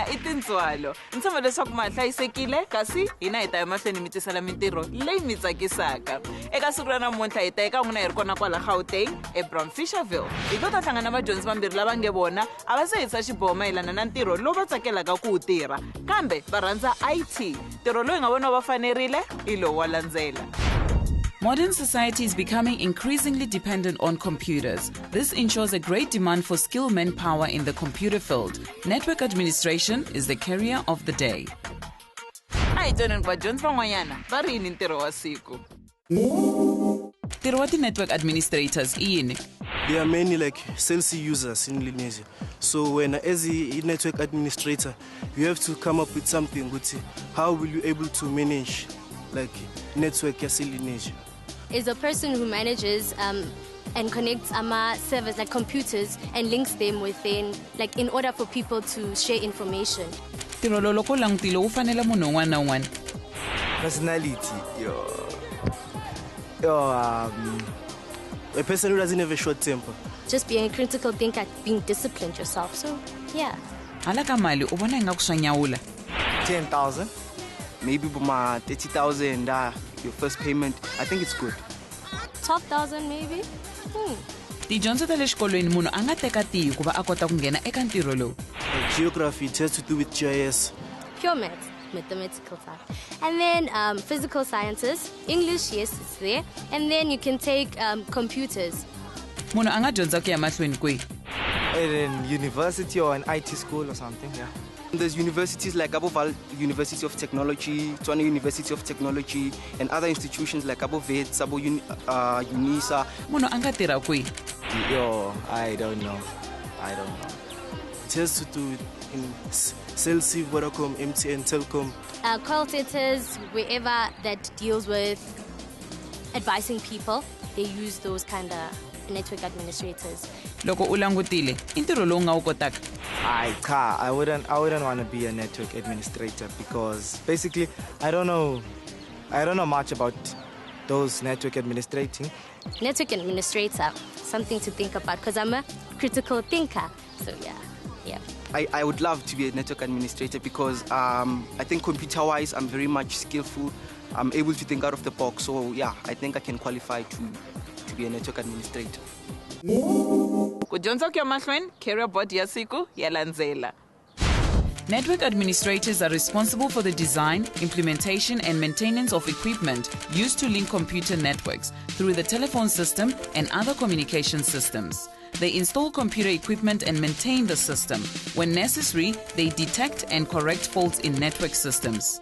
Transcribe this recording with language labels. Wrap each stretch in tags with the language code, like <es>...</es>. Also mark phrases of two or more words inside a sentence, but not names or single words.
<ts>I Tintswalo ni tshemba leswaku ma hlayisekile kasi hina hi ta emahlweni mi tisela mintirho leyi mi tsakisaka eka siku ra namuntlha hi ta eka n'wina hi ri kona kwala Gauteng eBramfisherville hi to ta hlangana vadyondzi vambirhi lava nge vona a va se hitsa xiboho mayelana na ntirho lowu va tsakelaka ku wu tirha kambe va rhandza IT ntirho lowu hi nga vona va fanerile I lowu wa landzela.</ts> <en>Modern society is becoming increasingly dependent on computers. This ensures a great demand for skilled manpower in the computer field. Network administration is the career of the day.</en> <ts>Ai toneni vadyondzi van'wanyana va ri yini ntirho wa siku? Ntirho wa ti-</ts> <en>network administrators</en> <ts>I yini?</ts> <en>There are many like sales users in Lineage. So when as a network administrator, you have to come up with something with how will you able to manage like network as Lineage. Is a person who manages and connects servers like computers and links them within, like in order for people to share information.</en> <ts>Ntirho lowu loko langutile wu fanele munhu un'wana na un'wana.</ts> <en>Personality, a person who doesn't have a short temper. Just being a critical thinker, being disciplined yourself. So yeah.</en> <ts>Hala ka mali u vona ingaku swa nyawula.</ts> <en>10,000, maybe 30,000. Your first payment, I think it's good. 12,000 maybe.</en> <ts>Tidyondzo ta le xikolweni munhu a nga teka tihi ku va a kota ku nghena eka ntirho lowu.</ts> <en>Geography, it has to do with GIS. Pure maths, mathematical side. And then physical sciences, English, yes, it's there. And then you can take computers.</en> <ts>Munhu a nga dyondza ku ya mahlweni kwihi?</ts> <en>In university or an IT school or something, yeah. There's universities like Aboval University of Technology, Tswana University of Technology, and other institutions like Abovet, Sabo Unisa.</en> <ts>Munhu a nga tirha kwihi?</ts> <en>I don't know. It has to do with sales, Vodacom, MTN, Telcom. Call centers, wherever that deals with advising people, they use those kind of network administrators.</en> <ts>Loko u langutile I ntirho lowu nga wu kotaka?</ts> <en>I wouldn't want to be a network administrator because basically I don't know much about those network administrating. Network administrator, something to think about because I'm a critical thinker. So yeah. I would love to be a network administrator because I think computer-wise I'm very much skillful. I'm able to think out of the box. So yeah, I think I can qualify to be a network administrator.</en> <ts>Kudyondza ku ya mahlweni</ts> <en>career board</en> <ts>ya siku ya landzela.</ts> <en>Network administrators are responsible for the design, implementation and maintenance of equipment used to link computer networks through the telephone system and other communication systems. They install computer equipment and maintain the system. When necessary, they detect and correct faults in network systems.</en>